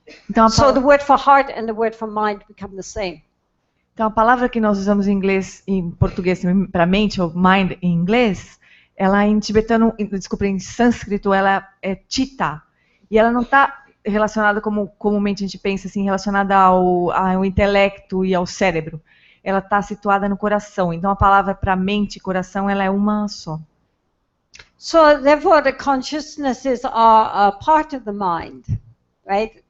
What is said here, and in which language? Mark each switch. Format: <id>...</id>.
<en>Então, so the word for heart and the word for mind become the same.</en> <pt>Então a palavra que nós usamos em inglês, em português para mente, ou mind em inglês, ela em tibetano, desculpa, em sânscrito, ela é chitta. E ela não está relacionada como comumente a gente pensa, assim, relacionada ao intelecto e ao cérebro. Ela está situada no coração. Então a palavra para mente e coração, ela é uma só.</pt> <en>So therefore the consciousnesses are a part of the mind, right?</en>